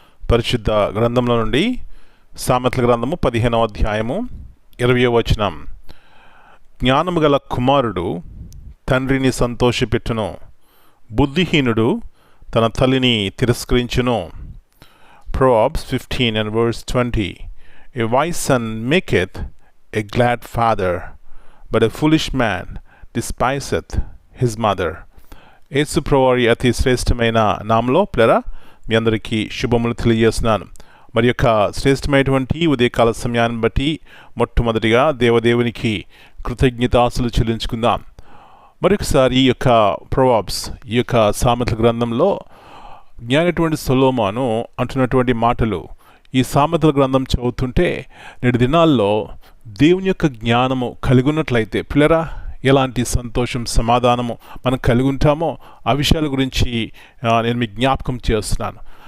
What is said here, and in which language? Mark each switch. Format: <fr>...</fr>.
<te>పరిశుద్ధ గ్రంథంలో నుండి సామెతల గ్రంథము 15వ అధ్యాయము 20వ వచనం. జ్ఞానము గల కుమారుడు తండ్రిని సంతోషపెట్టును, బుద్ధిహీనుడు తన తల్లిని తిరస్కరించును.</te> <en>Proverbs 15 and verse 20. A wise son maketh a glad father, but a foolish man despiseth his mother.</en> <te>యేసు ప్రభువారి అతి శ్రేష్టమైన నామలో ప్లరా మీ అందరికీ శుభములు తెలియజేస్తున్నాను. మరి యొక్క శ్రేష్టమైనటువంటి ఉదయకాల సమయాన్ని బట్టి మొట్టమొదటిగా దేవదేవునికి కృతజ్ఞతాస్తులు చెల్లించుకుందాం. మరొకసారి ఈ యొక్క ప్రొవర్బ్స్, ఈ యొక్క సామెతల గ్రంథంలో జ్ఞానటువంటి సొలొమోను అంటున్నటువంటి మాటలు, ఈ సామెతల గ్రంథం చదువుతుంటే నేటి దినాల్లో దేవుని యొక్క జ్ఞానము కలిగి ఉన్నట్లయితే పిల్లరా ఎలాంటి సంతోషం సమాధానము మనం కలిగి ఉంటామో ఆ విషయాల గురించి నేను మీకు జ్ఞాపకం చేస్తున్నాను.</te>